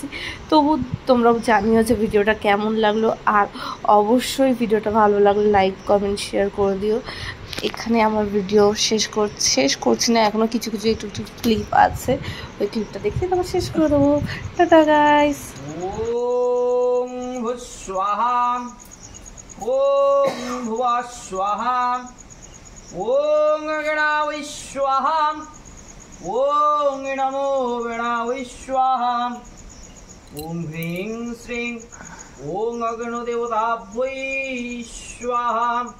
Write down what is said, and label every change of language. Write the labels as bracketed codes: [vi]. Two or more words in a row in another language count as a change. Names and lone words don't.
[bn] তবু তোমরাও জানিও যে ভিডিওটা কেমন লাগলো, আর অবশ্যই ভিডিওটা ভালো লাগলে লাইক কমেন্ট শেয়ার করে দিও। এখানে আমার ভিডিও শেষ করছি না, এখনও কিছু একটু ক্লিপ আছে, ওই ক্লিপটা দেখে তারপর শেষ করে দেবো। টাটা গাইস। [sa] ओम स्वाहा ओम भुवा स्वाहा ओम गणाय स्वाहा ओम नमो गणाय स्वाहा ओम ह्रीं श्रीं ओम अग्निदेवताभ्यै स्वाहा